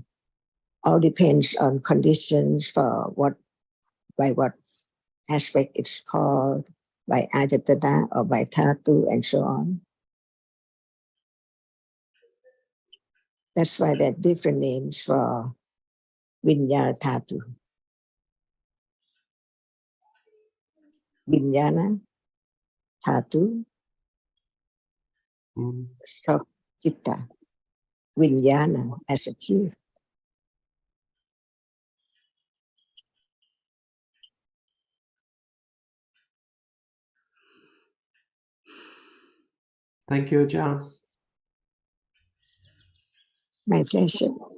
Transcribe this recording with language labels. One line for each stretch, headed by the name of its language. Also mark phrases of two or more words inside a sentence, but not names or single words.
English: All depends on conditions for by what aspect it's called, by ajatana or by dhatu and so on. That's why there are different names for
Pali: vinyana dhatu. Vinyana dhatu,
English: so
Pali: citta, vinyana
English: as a chief. Thank you, Ajahn. My pleasure.